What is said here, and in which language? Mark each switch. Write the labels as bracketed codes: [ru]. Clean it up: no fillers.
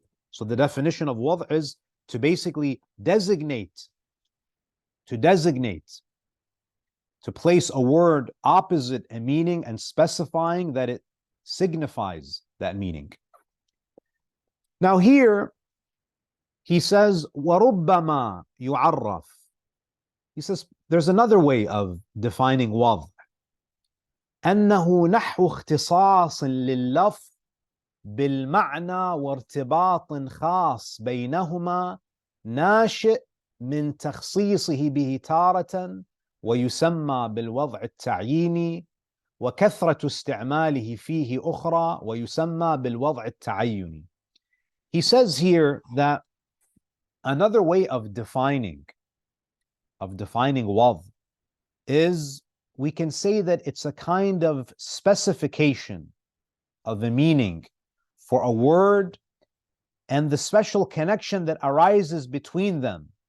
[en] So the definition of wad' is to basically designate, to place a word opposite a meaning and specifying that it signifies that meaning. Now here, he says, [ar] وَرُبَّمَا يُعَرَّفْ. [en] He says, there's another way of defining wad'. [ar] أنه نحو اختصاص لللفظ بالمعنى وارتباط خاص بينهما ناشئ من تخصيصه به تارة ويسمى بالوضع التعييني وكثرة استعماله فيه أخرى ويسمى بالوضع التعيني. [en] He says here that another way of defining wad' is, we can say that it's a kind of specification of a meaning for a word and the special connection that arises between them.